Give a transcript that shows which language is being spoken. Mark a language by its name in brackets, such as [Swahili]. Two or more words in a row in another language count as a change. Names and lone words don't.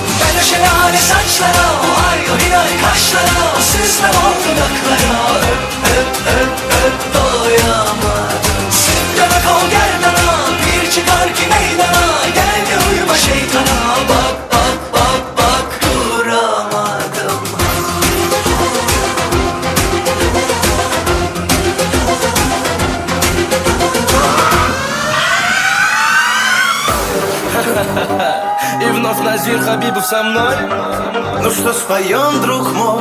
[Turkish] Ben o şelale saçlara, o ay o hilal kaşlara, o süslem o dudaklara doyamadım. Sünden o gerdana, bir çıkar ki meydana. Gel de uyuma şeytana, bak bak bak bak duramadım. [Russian] И вновь Назир Хабибов со мной. Ну что, споем, друг мой?